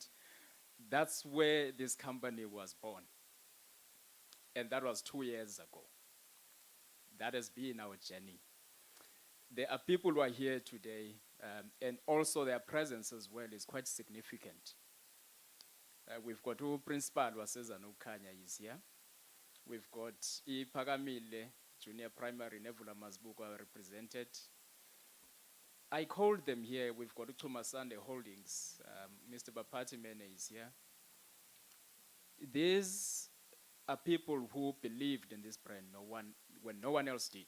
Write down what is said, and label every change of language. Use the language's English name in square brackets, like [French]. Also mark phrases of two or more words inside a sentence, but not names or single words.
[English] That's where this company was born. And that was 2 years ago. That has been our journey. There are people who are here today, and also their presence as well is quite significant. We've got who principal [North Ndebele] wasezana uKhanya [English] is here. We've got iPhakamile Junior Primary Nevula Mazbuko are represented. I called them here. We've got Uchuma Sunday Holdings. Mr. Bapati Mene is here. These are people who believed in this brand when no one else did.